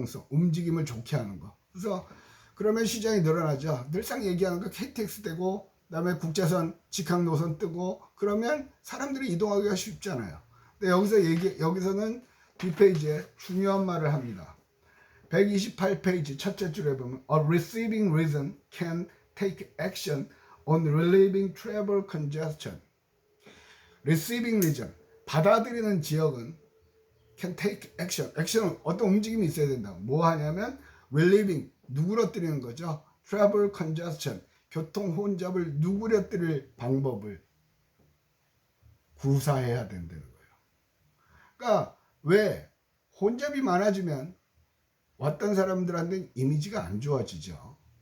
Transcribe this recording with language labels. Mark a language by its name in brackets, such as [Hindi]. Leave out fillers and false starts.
[Korean] 움직임을 좋게 하는 거. 그래서 그러면 시장이 늘어나죠. 늘상 얘기하는 거 KTX 되고 그 다음에 국제선 직항 노선 뜨고 그러면 사람들이 이동하기가 쉽잖아요. 근데 여기서는 뒷페이지에 중요한 말을 합니다. 128페이지 첫째 줄에 보면 [English] A receiving region can take action on relieving travel congestion. Receiving region, [Korean] 받아들이는 지역은 [English] can take action. [Korean] 액션은 어떤 움직임이 있어야 된다. 뭐 하냐면 relieving, 누그러뜨리는 거죠. travel congestion, 교통 혼잡을 누그러뜨릴 방법을 구사해야 된다는 거예요. 그러니까 왜 혼잡이 많아지면 왔던 사람들한테는 이미지가 안 좋아지죠.